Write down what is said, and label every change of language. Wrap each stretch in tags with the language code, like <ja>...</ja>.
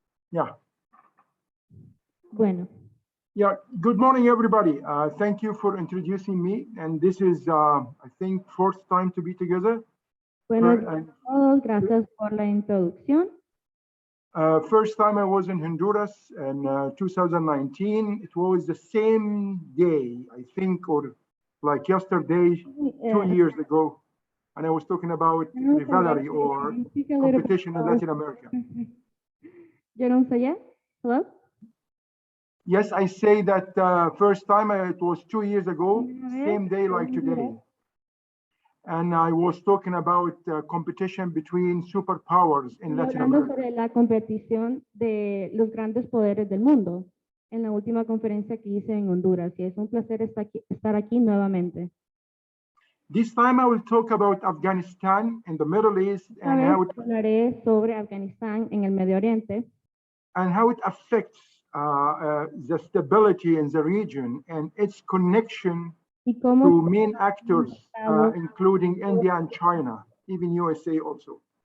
<en>Yeah.</en> <es>Bueno.</es> <en>Yeah, good morning, everybody. Thank you for introducing me. And this is, I think, fourth time to be together.</en> <es>Buenos días a todos, gracias por la introducción.</es> <en>First time I was in Honduras in 2019. It was the same day, I think, or like yesterday, 2 years ago. And I was talking about rivalry or competition in Latin America. General Sayed, hello? Yes, I say that first time it was 2 years ago, same day like today. And I was talking about competition between superpowers in Latin America.</en> <es>Sobre la competición de los grandes poderes del mundo en la última conferencia que hice en Honduras, y es un placer estar aquí nuevamente.</es> <en>This time I will talk about Afghanistan in the Middle East and how it,</en> <es>hablaré sobre Afganistán en el Medio Oriente</es> <en>and how it affects the stability in the region and its connection to main actors, including India and China, even USA also.</en>